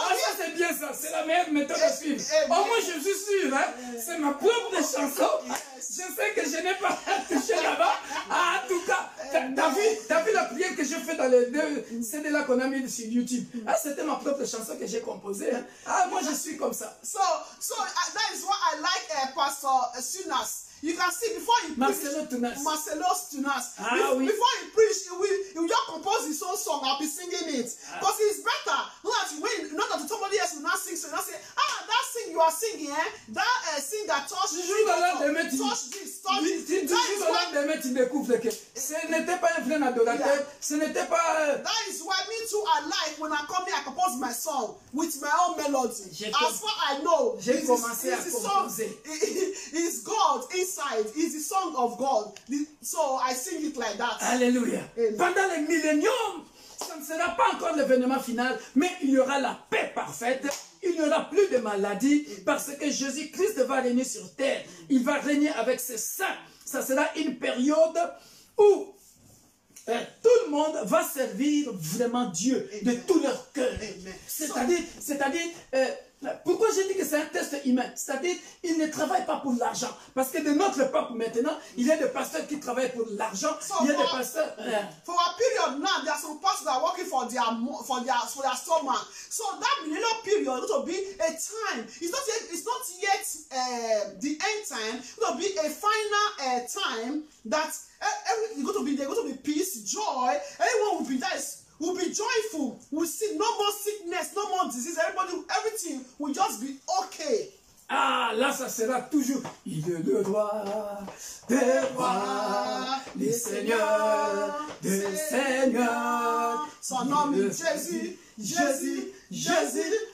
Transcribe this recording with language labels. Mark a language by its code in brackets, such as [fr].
[fr] Ah, ça c'est bien ça, c'est la meilleure méthode à suivre. Au moins, je suis sûr, hein, c'est ma propre chanson. Je sais que je n'ai pas touché là-bas. Ah, en tout cas, t'as vu la prière que j'ai fait dans les 2 CD-là qu'on a mis sur YouTube. Ah, c'était ma propre chanson que j'ai composée. Hein. Ah, moi, je suis comme ça. [en] So that is why I like Pastor Tunas. You can see before he [fr] Marcelo Tunas. Ah, oui. [en] Before he preached, he will just compose his own song. I'll be singing it. Because it's better. Not that somebody else will not sing, so you not say, that sing you are singing, that sing that touch this, touch this. [fr] Tu découvres que ce n'était pas un vrai adorateur, ce n'était pas... [en] That is why me too, I like when I come here, I compose my song with my own melody. As far I know, [fr] j'ai commencé à composer. [en] It's God inside. It's the song of God. So I sing it like that. [fr] Alléluia. Pendant le millénium, ça ne sera pas encore l'événement final, mais il y aura la paix parfaite. Il n'y aura plus de maladie parce que Jésus-Christ va régner sur terre. Il va régner avec ses saints. Ça sera une période où tout le monde va servir vraiment Dieu de tout leur cœur. C'est-à-dire, pourquoi j'ai dit que c'est un test humain? C'est-à-dire, ils ne travaillent pas pour l'argent. Parce que de notre peuple maintenant, il y a des pasteurs qui travaillent pour l'argent. Il y a des pasteurs... [en] For a period now, there are some pastors that are working for their stomach. So that millennial period will be a time. It's not yet the end time. It will be a final time that everything there's going to be peace, joy. Everyone will be there. We'll be joyful. We'll see no more sickness, no more disease. Everything will just be okay. [fr] Ah, là, ça sera toujours. Il est le roi des rois, le Seigneur des seigneurs. Son nom est Jésus, Jésus, Jésus.